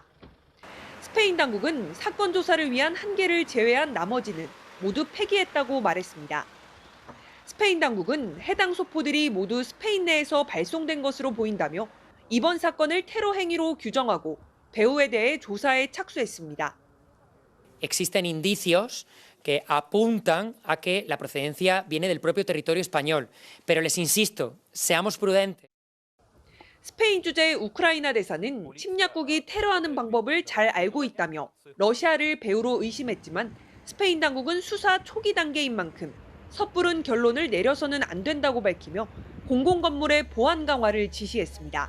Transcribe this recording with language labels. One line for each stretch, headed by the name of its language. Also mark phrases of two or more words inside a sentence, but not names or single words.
Korean: 스페인 당국은 사건 조사를 위한 1개를 제외한 나머지는 모두 폐기했다고 말했습니다. 스페인 당국은 해당 소포들이 모두 스페인 내에서 발송된 것으로 보인다며 이번 사건을 테러 행위로 규정하고 배후에 대해 조사에 착수했습니다.
Spanish: Existen indicios que apuntan a que la procedencia viene del propio territorio español. Pero les insisto, seamos prudentes.
Korean: 스페인 주재 우크라이나 대사는 침략국이 테러하는 방법을 잘 알고 있다며 러시아를 배후로 의심했지만 스페인 당국은 수사 초기 단계인 만큼 섣부른 결론을 내려서는 안 된다고 밝히며 공공건물의 보안 강화를 지시했습니다.